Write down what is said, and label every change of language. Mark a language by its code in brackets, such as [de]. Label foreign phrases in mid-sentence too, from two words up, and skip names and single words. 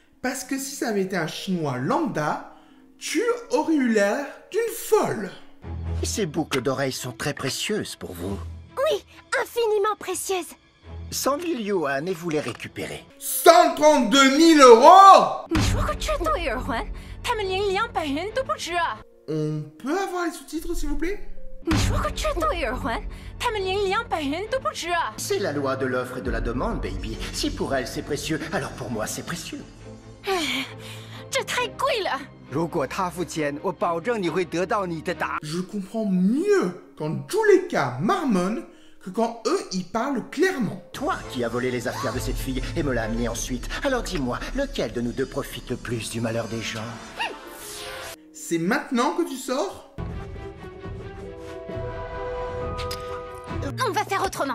[fr] Parce que si ça avait été un chinois lambda, tu aurais eu l'air d'une folle. Ces boucles d'oreilles sont très précieuses pour vous. Oui, infiniment précieuse. 100 000 yuan et vous les récupérez. 132 000 euros! [zh] 你说个这都有人还？他们连200元都不值啊！ [fr] On peut avoir les sous-titres, s'il vous plaît? [zh] 你说个这都有人还？他们连200元都不值啊！ [fr] C'est la loi de l'offre et de la demande, baby. Si pour elle c'est précieux, alors pour moi c'est précieux. [zh] 这太贵了。如果他付钱，我保证你会得到你的答。 [fr] Je comprends mieux quand Juleka marmonne que quand eux, ils parlent clairement. Toi qui as volé les affaires de cette fille et me l'as amenée ensuite. Alors dis-moi, lequel de nous deux profite le plus du malheur des gens? C'est maintenant que tu sors? On va faire autrement.